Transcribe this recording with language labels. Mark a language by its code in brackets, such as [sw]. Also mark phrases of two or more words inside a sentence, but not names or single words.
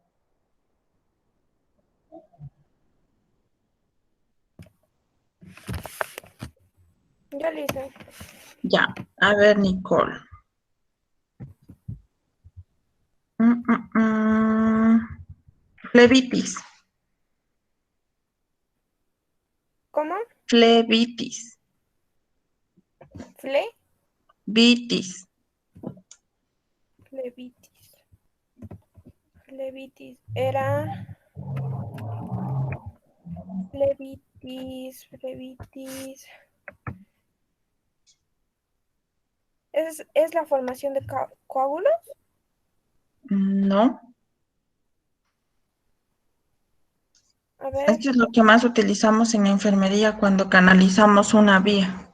[es] Ya le hice. Ya, a ver, Nicole. Flebitis. ¿Cómo? Flebitis. ¿Fle? Vitis. Flebitis. Flebitis. Era. Flebitis. Flebitis. ¿Es la formación de coágulos? No. A ver. Esto es lo que más utilizamos en la enfermería cuando canalizamos una vía.